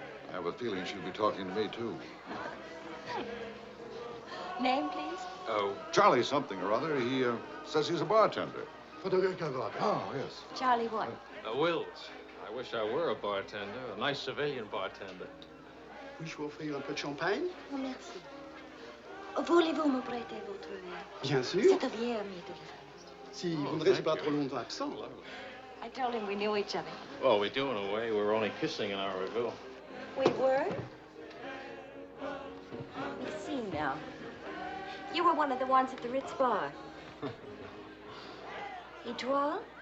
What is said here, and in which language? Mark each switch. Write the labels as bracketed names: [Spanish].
[English] I have a feeling she'll be talking to me, too. Name, please? Oh, Charlie something or other. He says he's a bartender. Oh, yes. Charlie what? Wills. I wish I were a bartender, a nice civilian bartender. [French] Puis-je vous offrir un peu de champagne? Oh, merci. Voulez-vous me prêter votre verre? Bien sûr. C'est un vieil ami de la... Si vous ne restez pas trop longtemps absent. [English] I told him we knew each other. Well, we do in a way. We were only kissing in our review. We were? We see now. You were one of the ones at the Ritz bar. [French] Et toi?